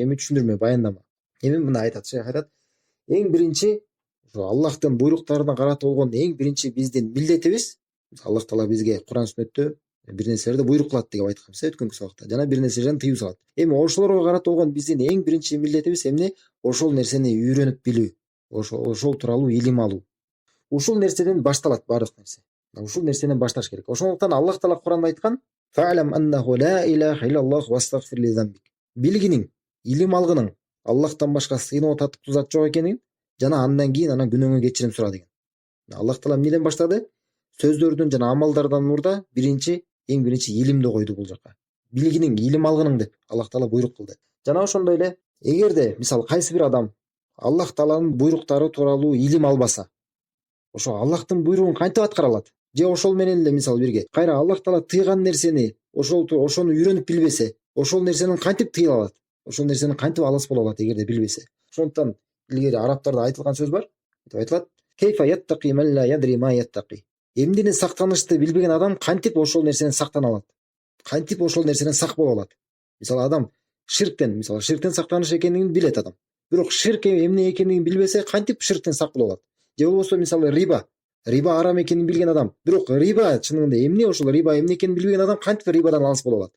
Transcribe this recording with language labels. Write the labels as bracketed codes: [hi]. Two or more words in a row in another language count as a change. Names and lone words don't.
[ky] Эми түшүндүрмө, баяндама. Эми мына айтат, шейх айтат: эң биринчи ошо Аллахтын буйруктарына карата болгон эң биринчи биздин милдетибиз, Аллах Таала бизге Куран сүннөттө бир нерселерди буйрук кылат деп айтканбыз өткөнкү сабакта, жана бир нерселерден тыюу салат. Эми ошолорго карата болгон биздин эң биринчи милдетибиз эмне? Ошол нерсени үйрөнүп билүү, ошол тууралуу илим алуу. Ушул нерседен башталат баардык нерсе. Ушул нерседен башташ керек. Ошондуктан Аллах Таала Куранда айткан: [ar] "فاعلم أنه لا إله إلا الله واستغفر لذنبك". [ky] Билгиниң, илим алгының, Аллахтан башка сыйынып татыктуу зат жок экенин, жана андан кийин анан күнөөңө кечирим сура деген. Аллах Таала эмнеден баштады? Сөздөрдүн жана амалдардан мурда эң биринчи илимди койду бул жака. Билгиниң, илим алгының деп Аллах Таала буйрук кылды. Жана ошондой эле эгерде мисалы кайсы бир адам Аллах Тааланын буйруктары тууралуу илим албаса, ошо Аллахтын буйругун кантип аткара алат? Же ошол менен эле мисалы бирге кайра Аллах таала тыйган нерсени ошону үйрөнүп билбесе, ошол нерсенин кантип тыйыла алат? Ошол нерсенин кантип алыс боло алат эгерде билбесе? Ошондуктан илгери арабтарда айтылган сөз бар. [ar] Айтылат: "كيف يتقي من لا يدري ما يتقي". [ky] Эмдени сактанышты билбеген адам кантип ошол нерседен сактана алат? Кантип ошол нерседен сак боло алат? Мисалы адам ширктен сактаныш экенин билет адам. Бирок ширк эмне экенин билбесе, кантип ширктен сак боло алат? Же болбосо мисалы риба арам экенин билген адам, бирок риба чынында эмне, ошол риба эмне экенин билбеген адам кантип рибадан алыс боло алат?